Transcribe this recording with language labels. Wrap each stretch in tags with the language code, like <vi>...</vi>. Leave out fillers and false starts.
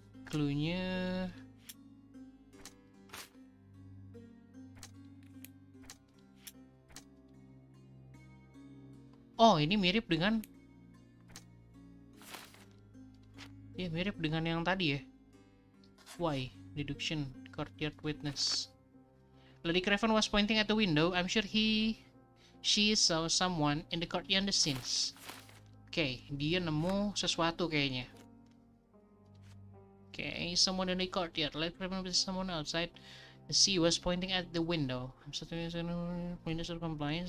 <id>Clue-nya ini mirip dengan yang tadi ya.</id> <en>Why? Deduction. Courtyard witness. Lady Craven was pointing at the window. I'm sure she saw someone in the courtyard the scenes.</en> <id>Oke, dia nemu sesuatu kayaknya.</id> <en>Oke, someone in the courtyard. Lady Craven was someone outside. She was pointing at the window. I'm certain windows are compliant.</en>